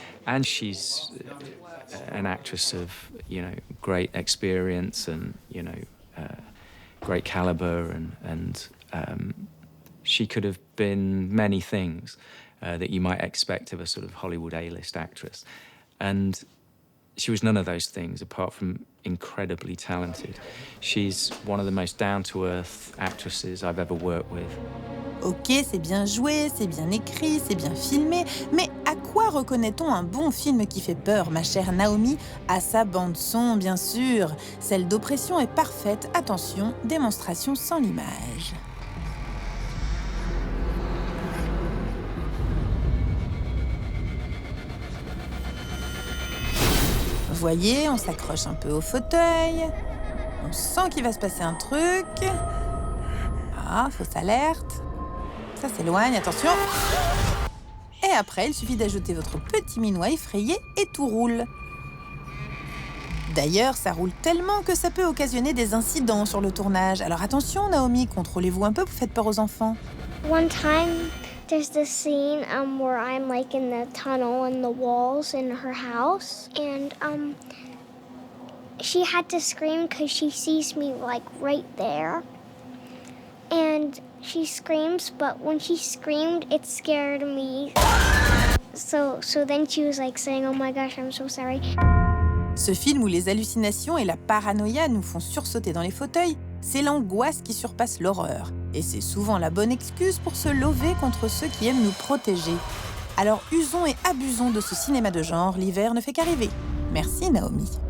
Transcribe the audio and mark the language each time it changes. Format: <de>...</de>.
<en>And she's an actress of, you know, great experience and, you know, great caliber, and she could have been many things that you might expect of a sort of Hollywood A-list actress. And she was none of those things, apart from incredibly talented. She's one of the most down-to-earth actresses I've ever worked with.</en> <fr>Ok, c'est bien joué, c'est bien écrit, c'est bien filmé, mais à quoi reconnaît-on un bon film qui fait peur, ma chère Naomi? À sa bande-son, bien sûr. Celle d'Oppression est parfaite. Attention, démonstration sans l'image. Vous voyez, on s'accroche un peu au fauteuil. On sent qu'il va se passer un truc. Ah, fausse alerte. Ça s'éloigne, attention. Et après, il suffit d'ajouter votre petit minois effrayé et tout roule. D'ailleurs, ça roule tellement que ça peut occasionner des incidents sur le tournage. Alors attention, Naomi, contrôlez-vous un peu, vous faites peur aux enfants.</fr> <en>One time, there's this scene where I'm like in the tunnel and the walls in her house, and she had to scream because she sees me like right there, and she screams. But when she screamed, it scared me. So then she was like saying, "Oh my gosh, I'm so sorry."</en> <fr>Ce film où les hallucinations et la paranoïa nous font sursauter dans les fauteuils, c'est l'angoisse qui surpasse l'horreur. Et c'est souvent la bonne excuse pour se lever contre ceux qui aiment nous protéger. Alors usons et abusons de ce cinéma de genre, l'hiver ne fait qu'arriver. Merci Naomi.</fr>